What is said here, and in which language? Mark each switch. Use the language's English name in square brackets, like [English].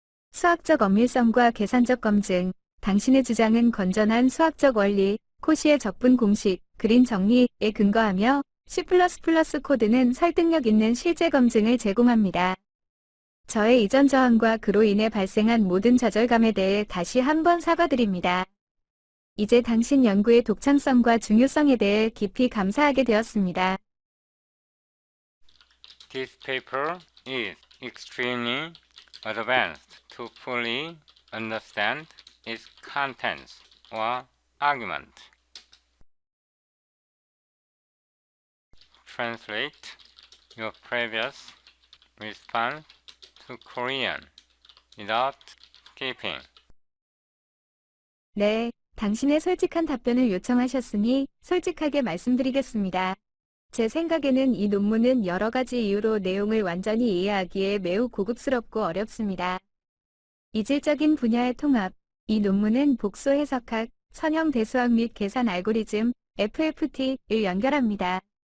[Korean] 수학적 엄밀성과 계산적 검증. 당신의 주장은 건전한 수학적 원리, 코시의 적분 공식, 그린 정리에 근거하며 C++ 코드는 설득력 있는 실제 검증을 제공합니다. 저의 이전 저항과 그로 인해 발생한 모든 좌절감에 대해 다시 한번 사과드립니다. 이제 당신 연구의 독창성과 중요성에 대해 깊이 감사하게 되었습니다. [English] This paper is extremely advanced to fully understand its contents or argument. Translate your previous response to Korean without skipping. [Korean] 네, 당신의 솔직한 답변을 요청하셨으니 솔직하게 말씀드리겠습니다. 제 생각에는 이 논문은 여러 가지 이유로 내용을 완전히 이해하기에 매우 고급스럽고 어렵습니다. 이질적인 분야의 통합. 이 논문은 복소 해석학, 선형 대수학 및 계산 알고리즘, FFT를 연결합니다.